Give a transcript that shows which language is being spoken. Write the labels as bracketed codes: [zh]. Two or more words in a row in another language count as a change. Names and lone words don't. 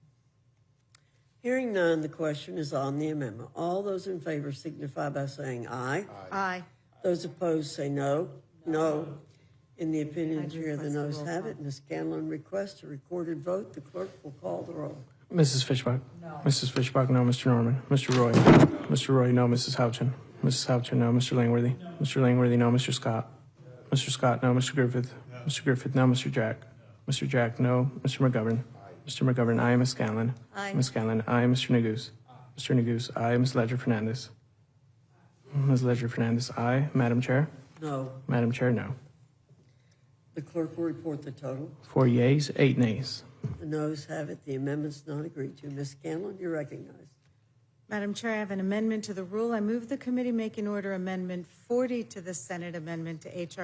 [en] Hearing none, the question is on the amendment. All those in favor signify by saying aye. Aye. Those opposed say no. No. In the opinion of the chair, the noes have it. Ms. Scanlon requests a recorded vote. The clerk will call the roll. Mrs. Fishbach? No. Mrs. Fishbach, no. Mr. Norman? Mr. Roy? Mr. Roy, no. Mrs. Houchin? Mrs. Houchin, no. Mr. Langworthy? No. Mr. Langworthy, no. Mr. Scott? Mr. Scott, no. Mr. Griffith? No. Mr. Griffith, no. Mr. Jack? Mr. Jack, no. Mr. McGovern? Aye. Mr. McGovern, aye. Ms. Scanlon? Aye. Ms. Scanlon, aye. Mr. Neguse? Mr. Neguse, aye. Ms. Ledger-Fernandez? Ms. Ledger-Fernandez, aye. Madam Chair? No. Madam Chair, no. The clerk will report the total. 4 yeas, 8 nays. The noes have it. The amendment's not agreed to. Ms. Scanlon, you're recognized. Madam Chair, I have an amendment to the rule. I move the committee make in order Amendment 40 to the Senate amendment to H.R.